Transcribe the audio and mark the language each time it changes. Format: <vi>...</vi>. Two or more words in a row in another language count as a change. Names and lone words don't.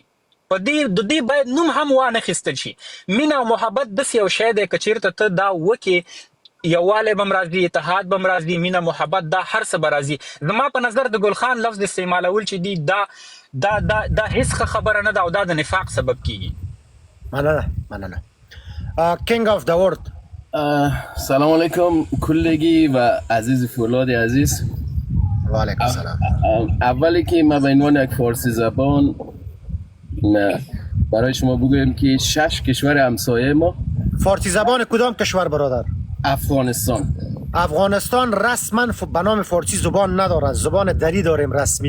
<ps>په دې باید نوم هم وانه خیستل شي. مینه او محبت داسې یو شی دی که چیرته ته دا وکې، یووالی به م راځي، اتحاد به م راځي، مینه محبت دا هر څه به راځي. زما په نظر د ګل خان لفظ استعمالول چې دي دا هیڅ خبره نه ده او دا د نفاق سبب کیږي.</ps> <en>مننه. King of the World.</en> <ar>سلام علیکم</ar> <fa>کلگی و عزیز فولاد عزیز.</fa> <ar>و علیکم السلام.</ar> <fa>اولی که ما به عنوان یک فارسی زبان برای شما بگویم که 6 کشور همسایه ما. فارسی زبان کدام کشور برادر؟ افغانستان رسما به نام فارسی زبان نداره، زبان دری داریم رسمی.</fa>